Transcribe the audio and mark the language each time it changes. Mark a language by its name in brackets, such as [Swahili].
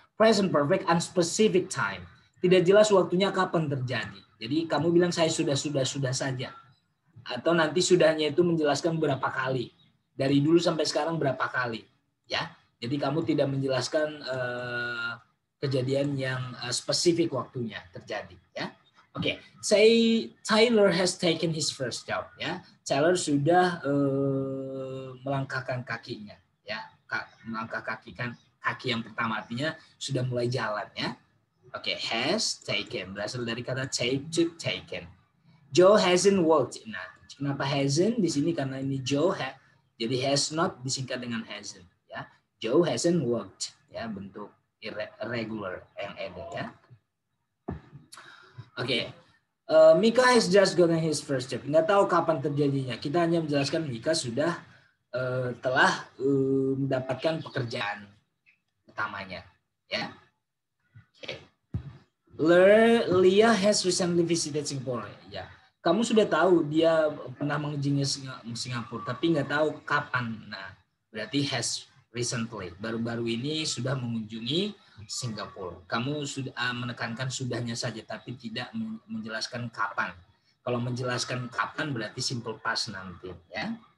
[English] Present perfect unspecific time, [Indonesian] tidak jelas waktunya kapan terjadi. Jadi kamu bilang saya sudah saja, atau nanti sudahnya itu menjelaskan berapa kali. Dari dulu sampai sekarang berapa kali, ya? Jadi kamu tidak menjelaskan kejadian yang spesifik waktunya terjadi, ya? [English] Oke, say Tyler has taken his first job, ya. [Indonesian] Tyler sudah melangkahkan kakinya, ya. Melangkahkan kaki yang pertama artinya sudah mulai jalan, ya. Oke, has taken berasal dari kata take, took, taken. [English] Joe hasn't worked. [Indonesian] Nah, kenapa hasn't di sini? Karena ini Joe jadi has not disingkat dengan hasn't, ya. [English] Joe hasn't worked, [Indonesian] ya, bentuk irregular yang ada, ya. Oke. [English] Mika has just gotten his first job. [Indonesian] Nggak tahu kapan terjadinya. Kita hanya menjelaskan Mika sudah telah mendapatkan pekerjaan pertamanya, ya. Oke. [English] Leah has recently visited Singapore, ya. [Indonesian] Kamu sudah tahu dia pernah mengunjungi Singapura, tapi nggak tahu kapan. Nah, berarti has recently, baru-baru ini sudah mengunjungi Singapura. Kamu sudah menekankan sudahnya saja, tapi tidak menjelaskan kapan. Kalau menjelaskan kapan berarti simple past nanti, ya.